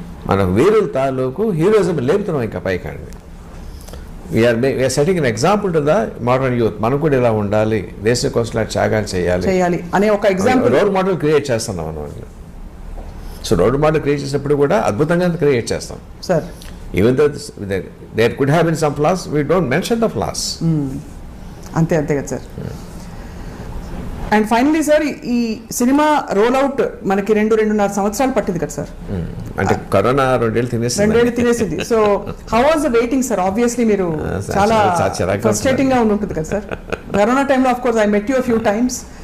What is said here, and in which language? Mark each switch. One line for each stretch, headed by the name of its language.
Telugu: మనం వీరుల తాలూకు హీరోయిజం లేపుతున్నాం ఇంకా పైకండి.
English: We are setting an example to the modern youth.
Telugu: మనం కూడా ఇలా ఉండాలి, దేశం కోసం త్యాగాలు చేయాలి అనే ఒక ఎగ్జాంపుల్, రోల్ మోడల్ క్రియేట్ చేస్తున్నాం మనం. సో రోల్ మోడల్ క్రియేట్ చేసినప్పుడు కూడా అద్భుతంగా క్రియేట్ చేస్తాం sir.
English: Even though there could have been some flaws, we don't mention the flaws.
Telugu: అంతే కదా సార్. అండ్ ఫైనలీ సార్, ఈ సినిమా రోల్ అవుట్ మనకి 2-2.5 సంవత్సరాలు పట్టింది కదా సార్. అంటే కరోనా 2 ఏళ్ళు తినేసింది.
English: So how was the waiting sir?
Telugu: Obviously మీరు చాలా ఫ్రస్ట్రేటింగ్ గా ఉంటుంది కదా సార్. కరోనా టైంలో
English: Of course I met you few times.